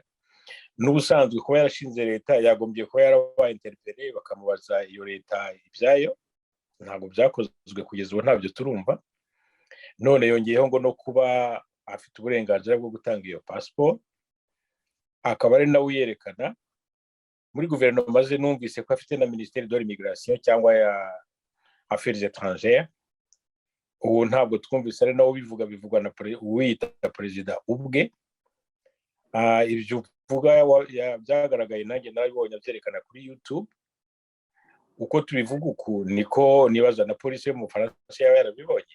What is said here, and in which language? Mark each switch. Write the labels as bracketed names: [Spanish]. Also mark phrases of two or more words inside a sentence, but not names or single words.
[Kinyarwanda] N'ubusanzwe kuba yarashinze leta, yagombye kuba yarabaye interpellé bakamubaza iyo leta ibyayo. Ntabwo byakozwe kugeza ubu, ntabyo turumva. None yongeyeho ngo no kuba afite uburenganzira bwo gutanga iyo passport, akaba ari nawe uyerekana. Muri guverinoma ze numvise ko afite na [French] ministère de l'immigration [Kinyarwanda] cyangwa ya [French] affaires étrangères. [Kinyarwanda] Ubu ntabwo twumvise ari nawe bivugwa na uwiyita perezida ubwe. Ibyo uvuga byagaragaye, nanjye narabibonye byerekana kuri YouTube. Uko tubivuga uku niko nibaza na polisi yo mu Bufaransa yaba yarabibonye.